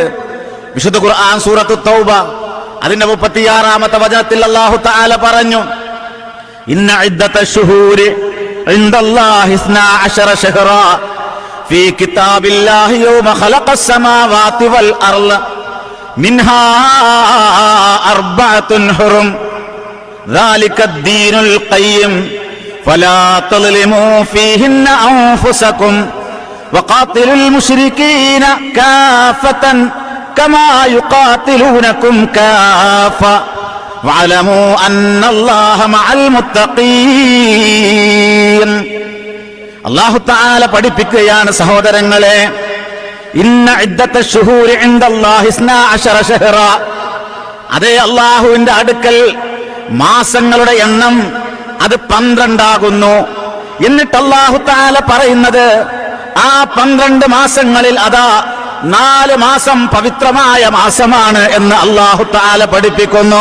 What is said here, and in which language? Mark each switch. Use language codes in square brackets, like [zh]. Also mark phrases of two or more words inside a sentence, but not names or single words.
[ml] വിശുദ്ധ ഖുർആൻ സൂറത്തു തൗബ അതിന്റെ 36-ാമത്തെ വചനത്തിൽ [ar] الله تعالى [ml] പറഞ്ഞു, [ar] إن عدة الشهور عند الله 12 شهرا في كتاب الله يوم خلق السماوات والأرض منها أربعة حرم ذلك الدين القيم فلا تظلموا فيهن أنفسكم وقاتلوا المشركين كافة كما يقاتلونكم كافة واعلموا أن الله مع المتقين. الله تعالى [ml] പഠിപ്പിക്കുകയാണ് സഹോദരങ്ങളെ, [ar] إن عدة الشهور عند الله 12 شهرا. [ml] അതേ, അല്ലാഹുവിന്റെ അടുക്കൽ മാസങ്ങളുടെ എണ്ണം അത് 12 ആകുന്നു. എന്നിട്ട് [ar] الله تعالى [ml] പറയുന്നത്, ആ 12 മാസങ്ങളിൽ അതാ 4 മാസം പവിത്രമായ മാസമാണ് എന്ന് [ar] الله تعالى [ml] പഠിപ്പിക്കുന്നു.